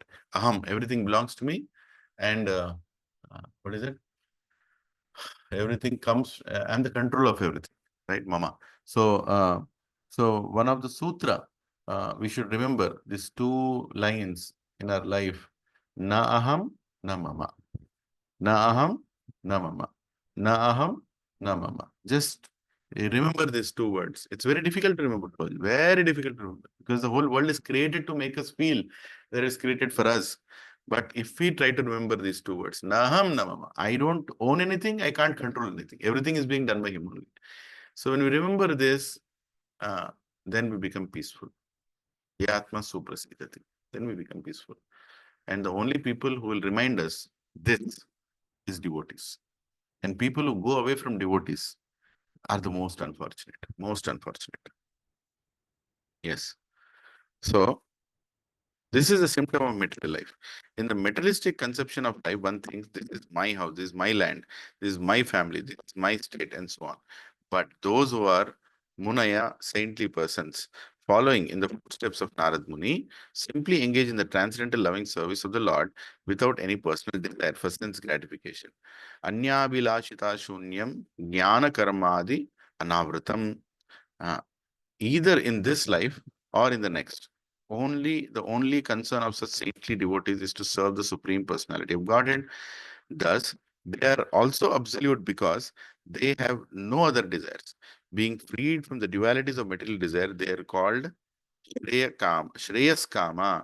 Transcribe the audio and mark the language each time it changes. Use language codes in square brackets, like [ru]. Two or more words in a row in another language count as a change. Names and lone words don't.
[en] Aham, everything belongs to me, and what is it? Everything comes. I'm the control of everything, right, mama? So one of the sutra we should remember these two lines in our life: [sa] न अहं, न मम. न अहं, न मम। न अहं, न मम. [en] Just remember these two words. It's very difficult to remember. Very difficult to remember because the whole world is created to make us feel that it's created for us. But if we try to remember these two words, [sa] न अहं, न मम. [en] I don't own anything. I can't control anything. Everything is being done by him only. So when we remember this, then we become peaceful. [sa] यत्मा सुप्रसीदति. [en] Then we become peaceful. And the only people who will remind us this is devotees. And people who go away from devotees are the most unfortunate. Most unfortunate. Yes. So, this is a symptom of material life. In the materialistic conception of life, one thinks this is my house, this is my land, this is my family, this is my state, and so on. But those who are Munaya, saintly persons, following in the footsteps of Narad Muni, simply engage in the transcendental loving service of the Lord without any personal desire for sense gratification. [sa] अन्याभिलाषिता शून्यं ज्ञान कर्मादि अनावृतम्. [en] Either in this life or in the next. The only concern of such saintly devotees is to serve the Supreme Personality of Godhead. Thus, they are also absolute because they have no other desires. Being freed from the dualities of material desire, they are called Shreyas Kama.